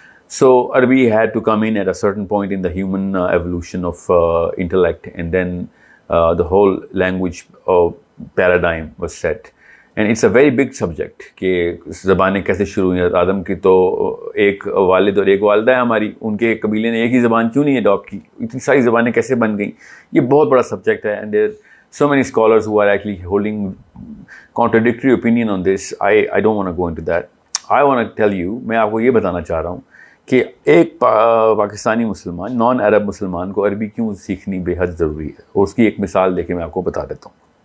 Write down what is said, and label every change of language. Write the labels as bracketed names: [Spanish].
[English] So Arabic had to come in at a certain point in the human evolution of intellect, and then the whole language paradigm was set. And it's a very big subject [Urdu] کہ زبانیں کیسے شروع ہوئی. آدم کی تو ایک والد اور ایک والدہ ہے ہماری, ان کے قبیلے نے ایک ہی زبان کیوں نہیں اڈاپٹ کی؟ اتنی ساری زبانیں کیسے بن گئیں؟ یہ بہت بڑا سبجیکٹ ہے. [English] And there so many scholars who are actually holding contradictory opinion on this. I don't want to go into that. I want to tell you, [Urdu] میں آپ کو یہ بتانا چاہ رہا ہوں کہ ایک پاکستانی مسلمان, نان عرب مسلمان کو عربی کیوں سیکھنی بے حد ضروری ہے, اور اس کی ایک مثال دے کے میں آپ کو بتا دیتا ہوں.